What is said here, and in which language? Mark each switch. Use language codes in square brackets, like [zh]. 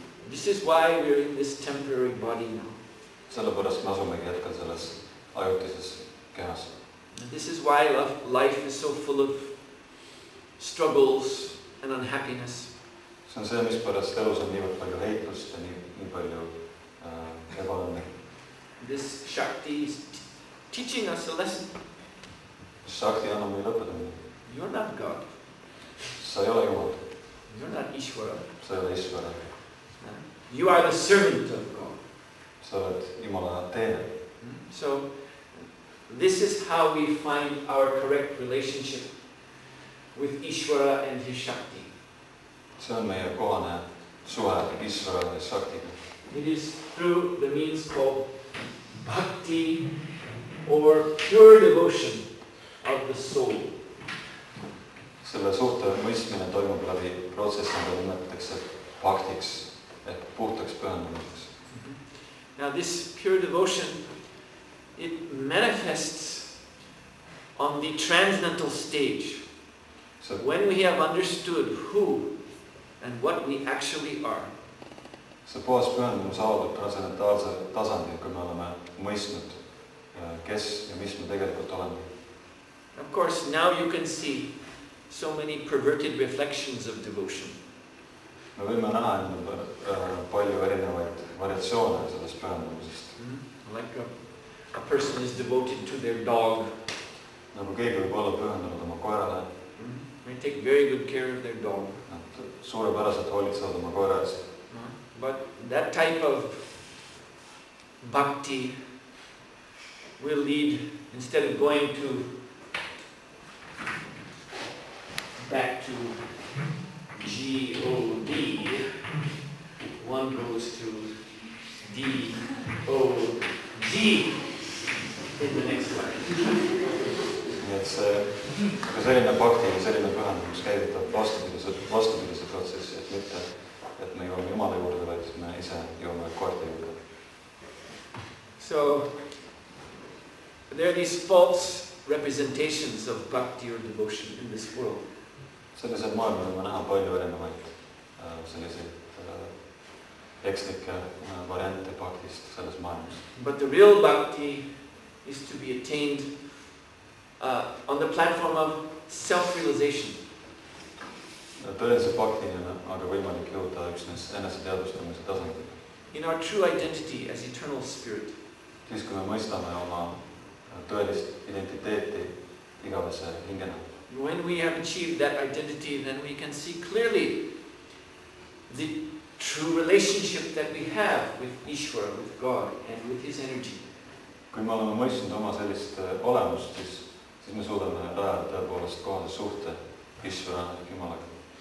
[en] This is why we're in this temporary body now. [et] Sellepärast me asumegi hetkel selles ajutises kehas. [en] And this is why life is so full of struggles and unhappiness. [et] See on see, mispärast elus on niivõrd palju heitlust ja nii palju ebaõnne. [en] This Shakti is teaching us a lesson. [et] Shakti annab meile õpetamine. [en] You're not God. [et] Sa ei ole Jumal. [en] You're not Ishvara. [et] Sa ei ole Ishvara. [en] You are the servant of God. [et] Sa oled Jumala teener. [en] So this is how we find our correct relationship with Ishvara and his Shakti. [et] See on meie kohane suhe Ishvara ja Shaktiga. [en] It is through the means called bhakti or pure devotion of the soul. [et] Selle suhte mõistmine toimub läbi protsessi, mida nimetatakse bhaktiks ehk puhtaks pühendumiseks. [en] Now this pure devotion, it manifests on the transcendental stage. So when we have understood who and what we actually are. [et] See puhas pühendumus avaldub transcendentaalsel tasandil, kui me oleme mõistnud, kes ja mis me tegelikult oleme. [en] Of course, now you can see so many perverted reflections of devotion. [et] Me võime näha palju erinevaid variatsioone sellest pühendumisest. [en] Like a person is devoted to their dog. [et] Nagu keegi võib olla pühendunud oma koerale. [en] They take very good care of their dog. [et] Suurepäraselt hoolitsevad oma koera eest. [en] But that type of bhakti will lead, instead of going back to G-O-D, one goes to D-O-G in the next line. [et] Nii et selline bhakti ja selline pühendumus käivitab vastupidise protsessi, et mitte, et me jõuame Jumala juurde, vaid me ise jõuame koerte juurde. [en] So, there are these false representations of bhakti or devotion in this world. [et] Sellisel maailmal võime näha palju erinevaid selliseid ekslikke variante bhaktist selles maailmas. [en] But the real bhakti is to be attained on the platform of self-realization. [et] Tõelise bhaktini on aga võimalik jõuda üksnes eneseteadvustamise tasandil. [en] In our true identity as eternal spirit. [et] Siis kui me mõistame oma tõelist identiteeti igavese hingena. [en] When we have achieved that identity, then we can see clearly the true relationship that we have with Ishvara, with God, and with His energy. [et] Kui me oleme mõistnud oma sellist olemust, siis me suudame rajada tõepoolest kohase suhte Ishvara Jumalaga.